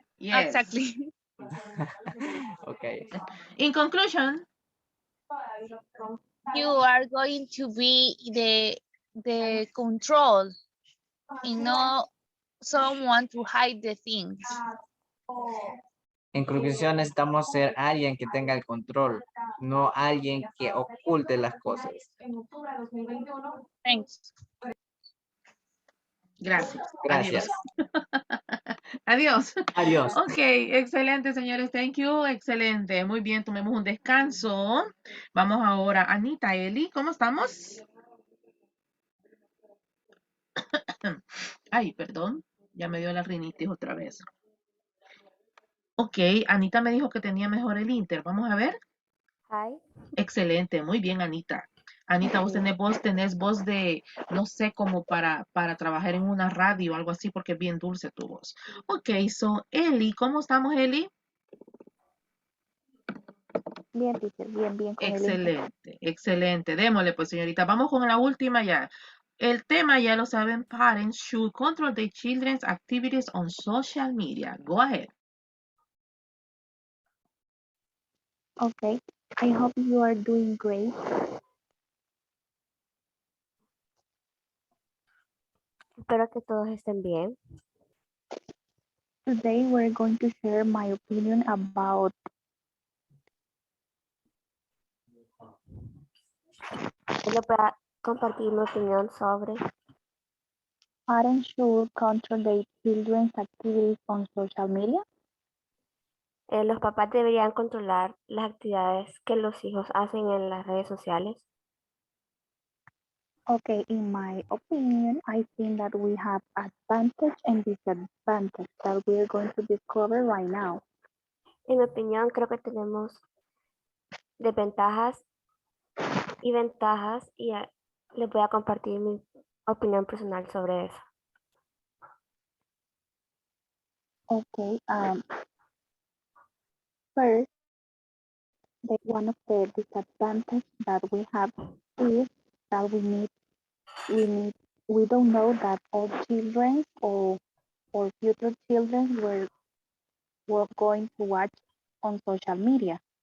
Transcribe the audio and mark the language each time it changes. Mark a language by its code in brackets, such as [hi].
[en] Yes. Exactly. Okay. In conclusion, You are going to be the control and not someone to hide the things. En conclusión, necesitamos ser alguien que tenga el control, no alguien que oculte las cosas. Thanks. [es] Gracias. Gracias. Adiós. Adiós. Adiós. Ok, excelente, señores. [en] Thank you. [es] Excelente. Muy bien, tomemos un descanso. Vamos ahora, Anita, Eli, ¿cómo estamos? Ay, perdón. Ya me dio la rinitis otra vez. Ok, Anita me dijo que tenía mejor el Inter. Vamos a ver. [en] Hi. [es] Excelente, muy bien, Anita. Anita, vos Sí. tenés voz de, no sé, como para trabajar en una radio o algo así, porque es bien dulce tu voz. Ok, so, Eli, ¿cómo estamos, Eli? Bien, teacher, bien con el Inter. Excelente, excelente. Démosle, pues, señorita. Vamos con la última ya. El tema ya lo saben, [en] parents should control their children's activities on social media. Go ahead. Okay, I hope you are doing great. [es] Espero que todos estén bien. [en] Today we're going to share my opinion about [es] Les voy a compartir mi opinión sobre [en] parents should control their children's activities on social media. [es] los papás deberían controlar las actividades que los hijos hacen en las redes sociales. [en] Okay, in my opinion, I think that we have advantage and disadvantage that we're going to discover right now. [es] En mi opinión, creo que tenemos desventajas y ventajas y les voy a compartir mi opinión personal sobre eso. [en] Okay, first, one of the disadvantages that we have is that we don't know that all children or future children were going to watch on social media.